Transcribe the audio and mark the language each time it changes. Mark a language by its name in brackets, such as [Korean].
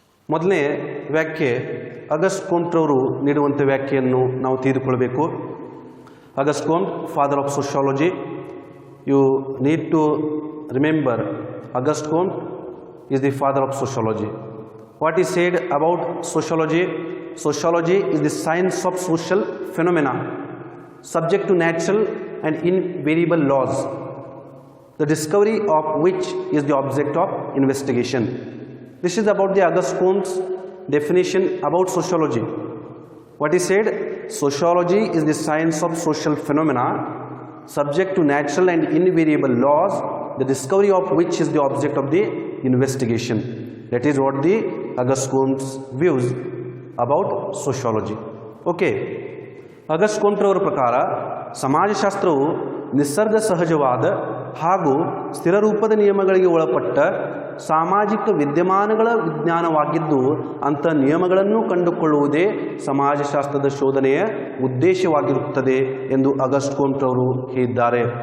[Kannada] ಮೊದಲನೇ ವ್ಯಾಖ್ಯೆ ಅಗಸ್ಟ್ ಕೋಮ್ಟ್ರವರು ನೀಡುವಂಥ ವ್ಯಾಖ್ಯೆಯನ್ನು ನಾವು ತಿಳಿದುಕೊಳ್ಳಬೇಕು. [English] Auguste Comte, father of sociology. You need to remember Auguste Comte is the father of sociology. What he said about sociology? Sociology is the science of social phenomena subject to natural and invariable laws, the discovery of which is the object of investigation. This is about the Auguste Comte's definition about sociology. What he said? Sociology is the science of social phenomena subject to natural and invariable laws, the discovery of which is the object of the investigation. That is what the Auguste Comte's views about sociology. Okay. [Kannada] Auguste Comte ಅವರ ಪ್ರಕಾರ ಸಮಾಜಶಾಸ್ತ್ರವು ನಿಸರ್ಗ ಸಹಜವಾದ ಹಾಗೂ ಸ್ಥಿರ ರೂಪದ ನಿಯಮಗಳಿಗೆ ಒಳಪಟ್ಟ ಸಾಮಾಜಿಕ ವಿದ್ಯಮಾನಗಳ ವಿಜ್ಞಾನವಾಗಿದ್ದು ಅಂಥ ನಿಯಮಗಳನ್ನು ಕಂಡುಕೊಳ್ಳುವುದೇ ಸಮಾಜಶಾಸ್ತ್ರದ ಶೋಧನೆಯ ಉದ್ದೇಶವಾಗಿರುತ್ತದೆ ಎಂದು ಅಗಸ್ಟ್ ಕೋಮ್ಟ್ ಅವರು ಹೇಳಿದ್ದಾರೆ.